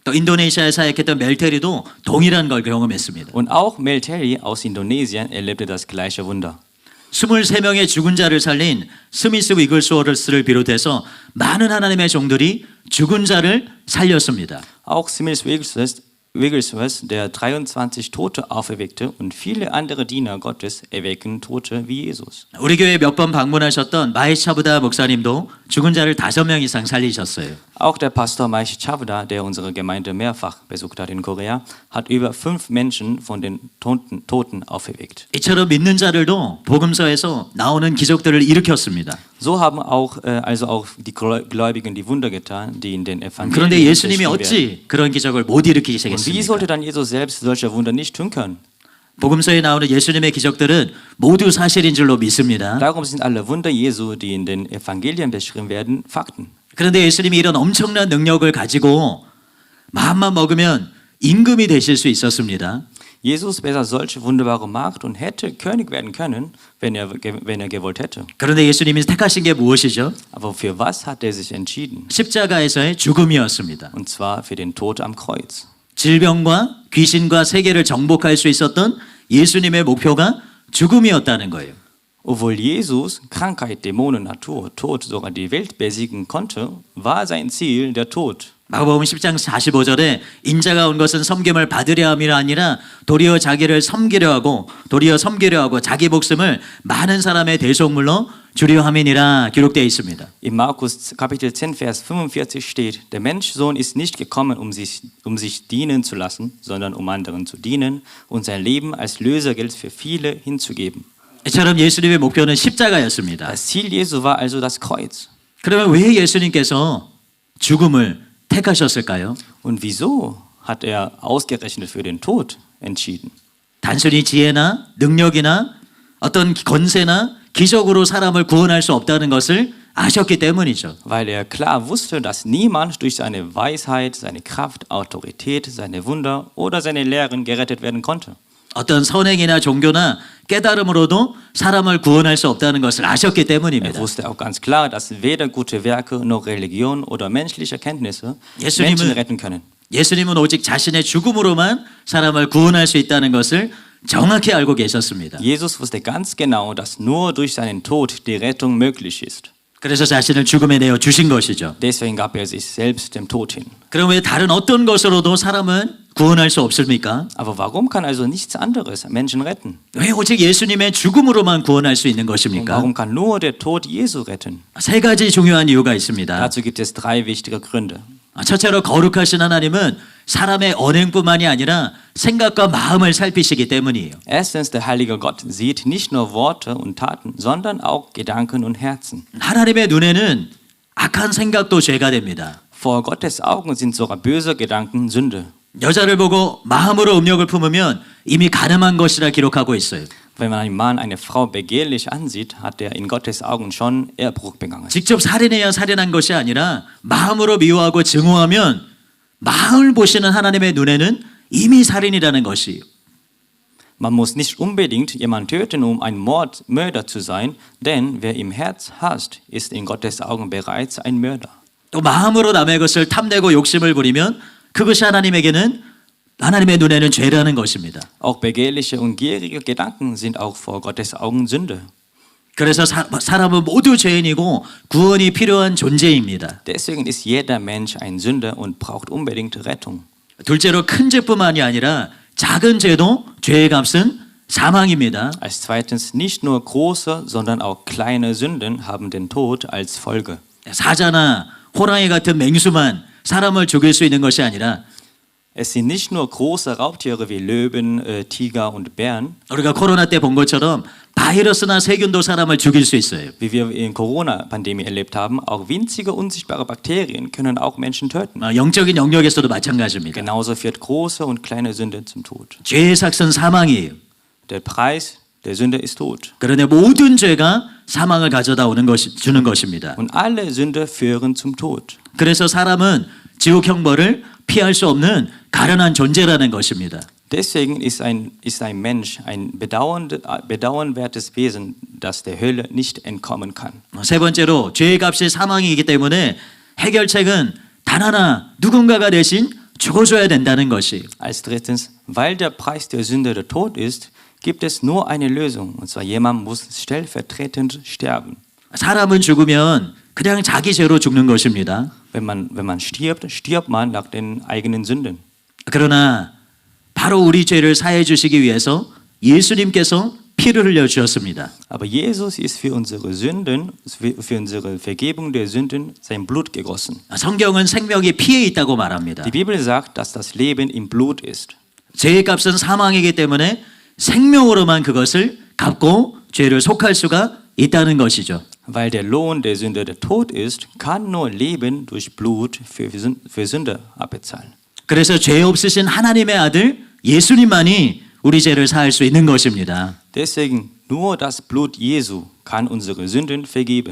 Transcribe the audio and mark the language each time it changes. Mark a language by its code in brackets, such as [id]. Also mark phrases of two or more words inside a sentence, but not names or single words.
[ko] 또 인도네시아에 사역했던 멜테리도 동일한 걸 경험했습니다. [de] Und auch Melteri aus Indonesien erlebte das gleiche Wunder. [ko] 23명의 죽은 자를 살린 스미스 위글스워스를 비롯해서 많은 하나님의 종들이 죽은 자를 살렸습니다. [de] Auch Smith Wigglesworth, der 23 Tote auferweckte, und viele andere Diener Gottes erwecken Tote wie Jesus. [ko] 우리 교회 몇 번 방문하셨던 마이샤부다 목사님도 죽은 자를 5명 이상 살리셨어요. [de] Auch der Pastor Maishi Chavda, der unsere Gemeinde mehrfach besucht hat in Korea, hat über 5 Menschen von den Toten auferweckt. [ko] 이처럼 믿는 자들도 복음서에서 나오는 기적들을 일으켰습니다. [de] So haben auch die Gläubigen die Wunder getan, die in den Evangelien [ko] 그런데 예수님이 [de] beschrieben werden. [ko] 어찌 그런 기적을 못 [de] Und wie [ko] 일으키시겠습니까? [de] sollte dann Jesus selbst solche Wunder nicht tun können? [ko] 복음서에 나오는 예수님의 기적들은 모두 사실인 줄로 믿습니다. [de] Darum sind alle Wunder Jesu, die in den Evangelien beschrieben werden, Fakten. [ko] 그런데 예수님이 이런 엄청난 능력을 가지고 마음만 먹으면 임금이 되실 수 있었습니다. [de] Jesus wäre solche wunderbare Macht und hätte König werden können, wenn er gewollt hätte. [ko] 그런데 예수님이 택하신 게 무엇이죠? [de] Aber für was hat er sich entschieden? [ko] 십자가에서의 죽음이었습니다. [de] Und zwar für den Tod am Kreuz. [ko] 질병과 귀신과 세계를 정복할 수 있었던 예수님의 목표가 죽음이었다는 거예요. [de] Obwohl Jesus Krankheit, Dämonen, Natur, Tod sogar die Welt besiegen konnte, war sein Ziel der Tod. [ko] 마가복음 10장 45절에 인자가 온 것은 섬김을 받으려 함이 아니라 도리어 자기를 섬기려 하고 도리어 섬기려 하고 자기 목숨을 많은 사람의 대속물로 주려 함이니라 기록되어 있습니다. [de] In Markus Kapitel 10, Vers 45 steht, der Menschsohn ist nicht gekommen, um sich dienen zu lassen, sondern um anderen zu dienen und sein Leben als Lösegeld für viele hinzugeben. [ko] 이처럼 예수님의 목표는 십자가였습니다. [de] Das Ziel Jesu war also das Kreuz. [ko] 그러면 왜 예수님께서 죽음을 택하셨을까요? [de] Und wieso hat er ausgerechnet für den Tod entschieden? [ko] 단순히 지혜나 능력이나 어떤 권세나 기적으로 사람을 구원할 수 없다는 것을 아셨기 때문이죠. [de] Weil er klar wusste, dass niemand durch seine Weisheit, seine Kraft, Autorität, seine Wunder oder seine Lehren gerettet werden konnte. [ko] 어떤 선행이나 종교나 깨달음으로도 사람을 구원할 수 없다는 것을 아셨기 [de] Er [ko] 때문입니다. [de] wusste auch ganz klar, dass weder gute Werke noch Religion oder menschliche Kenntnisse [ko] 예수님은- [de] Menschen retten können. [ko] 예수님은 오직 자신의 죽음으로만 사람을 구원할 수 있다는 것을 정확히 알고 계셨습니다. [de] Jesus wusste ganz genau, dass nur durch seinen Tod die Rettung möglich ist. [ko] 그래서 자신을 죽음에 내어 주신 것이죠. [de] Deswegen gab er sich selbst dem Tod hin. [ko] 그럼 왜 다른 어떤 것으로도 사람은 구원할 수 없습니까? [de] Aber warum kann also nichts anderes Menschen retten? [ko] 왜 오직 예수님의 죽음으로만 구원할 수 있는 [de] Und [ko] 것입니까? [de] warum kann nur der Tod Jesu retten? [ko] 3가지 중요한 이유가 있습니다. [de] Dazu gibt es 3 wichtige Gründe. [ko] 첫째로 거룩하신 하나님은 사람의 언행뿐만이 아니라 생각과 마음을 살피시기 때문이에요. [de] Erstens, der heilige Gott sieht nicht nur Worte und Taten, sondern auch Gedanken und Herzen. [ko] 하나님의 눈에는 악한 생각도 죄가 됩니다. [de] Vor Gottes Augen sind sogar böse Gedanken Sünde. [ko] 여자를 보고 마음으로 음욕을 품으면 이미 가늠한 것이라 기록하고 있어요. [de] Wenn man einen Mann, eine Frau begehrlich ansieht, hat er in Gottes Augen schon Ehebruch begangen. [ko] 직접 살인해야 살인한 것이 아니라 마음으로 미워하고 증오하면 마음을 보시는 하나님의 눈에는 이미 살인이라는 것이에요. [de] Man muss nicht unbedingt jemanden töten, um ein Mörder zu sein, denn wer im Herz hasst, ist in Gottes Augen bereits ein Mörder. [ko] 또 마음으로 남의 것을 탐내고 욕심을 부리면 그것이 하나님의 눈에는 죄라는 것입니다. [de] Auch begehrliche und gierige Gedanken sind auch vor Gottes Augen Sünde. [ko] 그래서 사람은 모두 죄인이고 구원이 필요한 존재입니다. [de] Deswegen ist jeder Mensch ein Sünder und braucht unbedingt Rettung. [ko] 둘째로 큰 죄뿐만이 아니라 작은 죄도 죄의 값은 사망입니다. [de] Als zweitens, nicht nur große, sondern auch kleine Sünden haben den Tod als Folge. [ko] 사자나 호랑이 같은 맹수만 사람을 죽일 수 있는 것이 아니라 [de] Es sind nicht nur große Raubtiere wie Löwen, Tiger und Bären, [ko] 우리가 코로나 때 본 것처럼 바이러스나 세균도 사람을 죽일 수 있어요. [de] wie wir in Corona-Pandemie erlebt haben. Auch winzige, unsichtbare Bakterien können auch Menschen töten. [ko] 영적인 영역에서도 마찬가지입니다. [de] Genauso führt große und kleine Sünde zum Tod. [ko] 죄의 삭은 사망이에요. [de] Der Preis der Sünde ist Tod. [ko] 그런데 모든 죄가 사망을 가져다 주는 것입니다. [de] Und alle Sünde führen zum Tod. [ko] 그래서 사람은 지옥 형벌을 피할 수 없는 가련한 존재라는 것입니다. [de] Deswegen ist ein Mensch ein bedauernwertes Wesen, das der Hölle nicht entkommen kann. [ko] 세 번째로 죄의 값이 사망이기 때문에 해결책은 단 하나 누군가가 대신 죽어줘야 된다는 것이. [de] Als drittens, weil der Preis der Sünde der Tod ist, gibt es nur eine Lösung. Und zwar jemand muss stellvertretend sterben. [ko] 사람은 죽으면 그냥 자기 죄로 죽는 것입니다. [de] Wenn man stirbt, stirbt man nach den eigenen Sünden. [ko] 그러나 바로 우리 죄를 사해 주시기 위해서 예수님께서 피를 흘려 주셨습니다. [de] Aber Jesus ist für unsere Sünden, für unsere Vergebung der Sünden sein Blut gegossen. [ko] 성경은 생명이 피에 있다고 말합니다. [de] Die Bibel sagt, dass das Leben im Blut ist. [ko] 죄의 값은 사망이기 때문에 생명으로만 그것을 갚고 죄를 속할 수가 있다는 것이죠. [de] Weil der Lohn der Sünde der Tod ist, kann nur Leben durch Blut für Sünde abbezahlen. [ko] 그래서 죄 없으신 하나님의 아들 예수님만이 우리 죄를 사할 수 있는 것입니다. [de] Deswegen nur das Blut Jesu kann unsere Sünden vergeben.